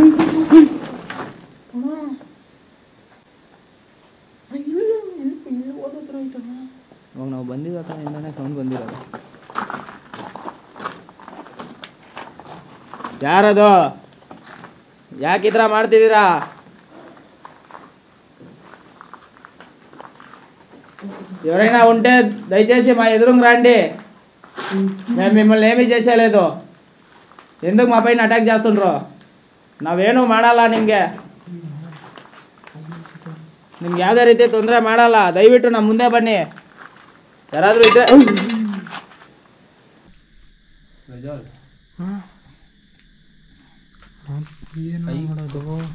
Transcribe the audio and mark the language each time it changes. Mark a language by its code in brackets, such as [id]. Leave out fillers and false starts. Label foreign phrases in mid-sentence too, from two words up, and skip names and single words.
[kn] ಇವಾಗ ನಾವು ಬಂದಿದ್ದ ಕಡೆಯಿಂದನೇ ಸೌಂಡ್ ಬಂದಿರೋದು. ಯಾರದು? ಯಾಕೆ ಈ ಥರ ಮಾಡ್ತಿದ್ದೀರಾ? [te] ఎవరైనా ఉంటే దయచేసి మా ఎదురుగా రండి. మేము మిమ్మల్ని ఏమీ చేసేలేదు. ఎందుకు మా పైన అటాక్ చేస్తుండ్రు? [kn] ನಾವೇನು ಮಾಡಲ್ಲ. ನಿಮಗೆ ಯಾವುದೇ ರೀತಿ ತೊಂದರೆ ಮಾಡಲ್ಲ. ದಯವಿಟ್ಟು ನಮ್ಮ ಮುಂದೆ ಬನ್ನಿ. ಯಾರಾದರೂ ಇದ್ದರೆ ಏನು ಮಾಡೋದು?